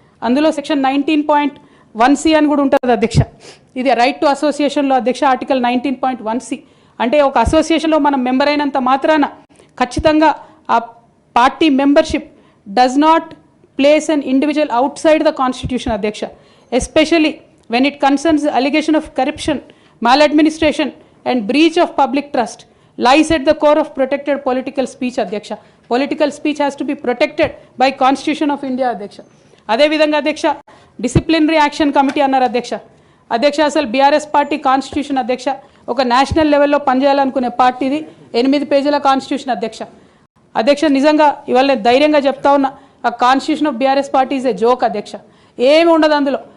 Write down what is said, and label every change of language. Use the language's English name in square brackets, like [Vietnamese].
[Telugu] అందులో section 19.1C అని కూడా ఉంటుంది అధ్యక్ష. ఇది రైట్ టు అసోసియేషన్లో అధ్యక్ష ఆర్టికల్ 19.1C అంటే ఒక అసోసియేషన్లో మనం మెంబర్ అయినంత మాత్రాన ఖచ్చితంగా ఆ party membership [English] does not place an individual outside the constitution [Telugu] అధ్యక్ష. [English] Especially when it concerns allegation of corruption, maladministration and breach of public trust lies at the core of protected political speech అధ్యక్ష. Political speech has to be protected by constitution of India అధ్యక్ష. [Telugu] అదేవిధంగా అధ్యక్ష disciplinary action committee అన్నారు అధ్యక్ష. అధ్యక్ష అసలు BRS party constitution అధ్యక్ష ఒక నేషనల్ లెవెల్లో పనిచేయాలనుకునే పార్టీది 8 పేజీల కాన్స్టిట్యూషన్ అధ్యక్ష. అధ్యక్ష నిజంగా ఇవాళ నేను ధైర్యంగా చెప్తా ఉన్నా, [English] ఆ constitution of BRS party is a joke [Telugu] అధ్యక్ష. ఏమి ఉండదు అందులో.